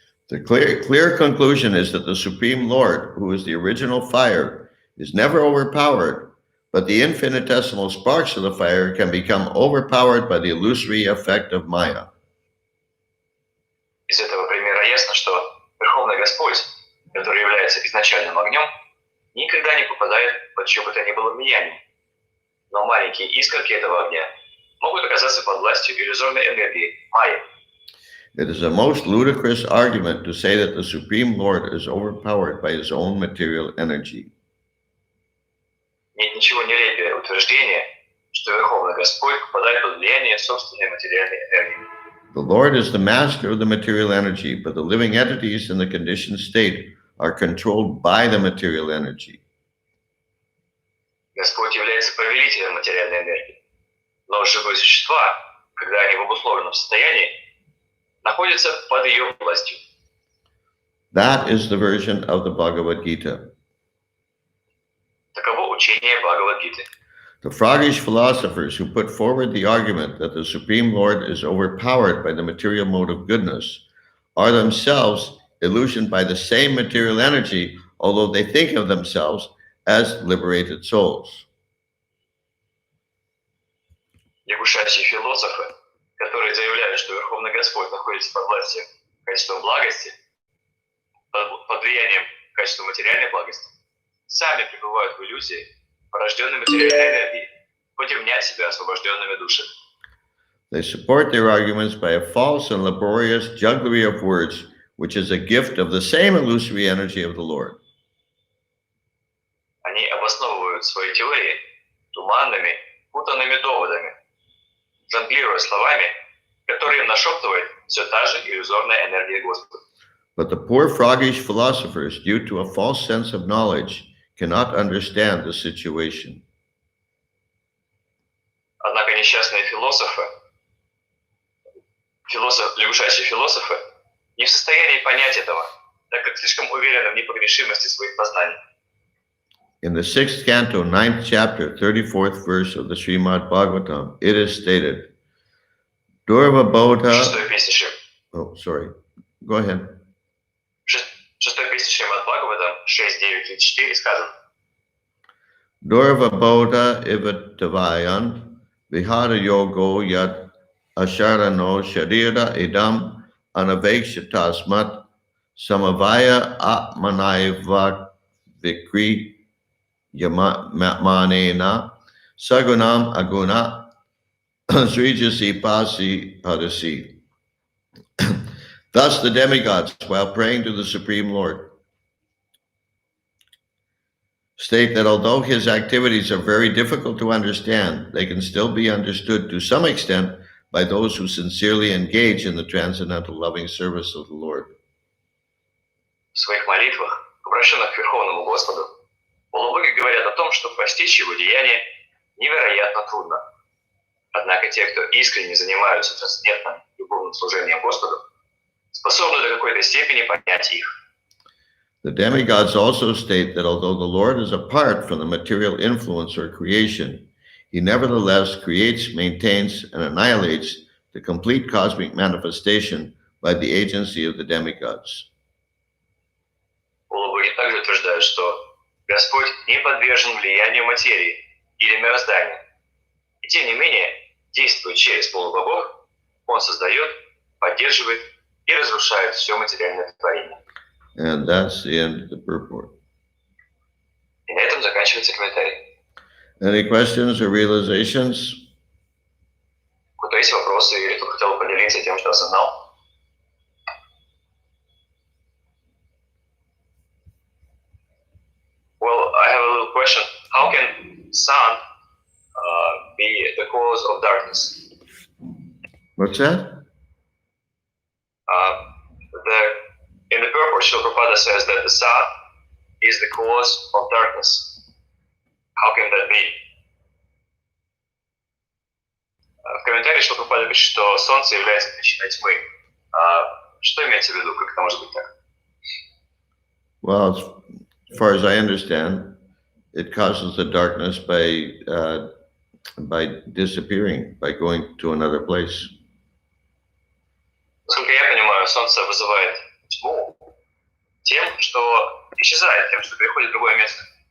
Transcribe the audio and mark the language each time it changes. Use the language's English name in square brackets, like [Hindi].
[English] The clear conclusion is that the Supreme Lord, who is the original fire, is never overpowered, but the infinitesimal sparks of the fire can become overpowered by the illusory effect of Maya. [Russian] Из этого примера ясно, что Верховный Господь, который является изначальным огнем, никогда не попадает под чье бы то ни было влияние. Но маленькие искорки этого огня могут оказаться под властью иллюзорной энергии майя. [English] It is a most ludicrous argument to say that the Supreme Lord is overpowered by his own material energy. [Russian] Нет ничего нелепее утверждения, что Верховный Господь попадает под влияние собственной материальной энергии. [English] The Lord is the master of the material energy, but the living entities in the conditioned state are controlled by the material energy. [Russian] Господь является повелителем материальной энергии, но живые существа, когда они в обусловленном состоянии, находятся под ее властью. [English] That is the version of the Bhagavad Gita. [Russian] Таково учение Бхагавад-гиты. [English] The froggish philosophers who put forward the argument that the Supreme Lord is overpowered by the material mode of goodness are themselves illusioned by the same material energy, although they think of themselves as liberated souls. [Russian] Лягушачьи философы, которые заявляют, что Верховный Господь находится под властью качества благости, под влиянием качества материальной благости, сами пребывают в иллюзии, порожденной материальной энергией, хоть и мнят себя освобожденными душами. [English] They support their arguments by a false and laborious jugglery of words, which is a gift of the same illusory energy of the Lord. [Russian] Они обосновывают свои теории туманными, путанными доводами, жонглируя словами, которые им нашептывает все та же иллюзорная энергия Господа. [English] But the poor froggish philosophers, due to a false sense of knowledge, cannot understand the situation. [Russian] Однако несчастные лягушачьи философы не в состоянии понять этого, так как слишком уверены в непогрешимости своих познаний. [English] In the 6th canto, 9th chapter, 34th verse of the Srimad Bhagavatam, it is stated, Durva Bodha... [Russian] Шестой песни [English] Oh, sorry. Go ahead. [Russian] Шестой песни Шримад Бхагаватам 6.9.4 сказано. [Sanskrit] Durva Bodha ivatavayan vihara yogo yat asharano sharira idam anavekshatasmat samavaya atmanaiva vikri yamanena sagunam aguna srijasi pasi padasi. [English] Thus the demigods, while praying to the Supreme Lord, state that although his activities are very difficult to understand, they can still be understood to some extent by those who sincerely engage in the transcendental loving service of the Lord. [Russian] В своих молитвах, обращенных к Верховному Господу, полубоги говорят о том, что постичь его деяния невероятно трудно. Однако те, кто искренне занимаются трансцендентным любовным служением Господу, способны до какой-то степени понять их. [English] The demigods also state that although the Lord is apart from the material influence or creation, he nevertheless creates, maintains, and annihilates the complete cosmic manifestation by the agency of the demigods. [Russian] Полубоги также утверждают, что Господь не подвержен влиянию материи или мироздания. И тем не менее, действуя через полубогов, он создает, поддерживает и разрушает все материальное творение. [English] And that's the end of the purport. [Russian] И на этом заканчивается комментарий. [English] Any questions or realizations? [Russian] У кого-то есть вопросы или кто хотел поделиться тем, что осознал? [English] Well, I have a little question. How can sun be the cause of darkness? What's that? In the purport, Srila Prabhupada says that the sun is the cause of darkness. How can that be? [Russian] В комментарии Шрила Прабхупада пишет, что солнце является причиной тьмы. Что имеется в виду? Как это может быть так? [English] Well, as far as I understand, it causes the darkness by disappearing, by going to another place. [Russian] Насколько я понимаю, солнце вызывает тьму тем, что исчезает, тем, что переходит в другое место.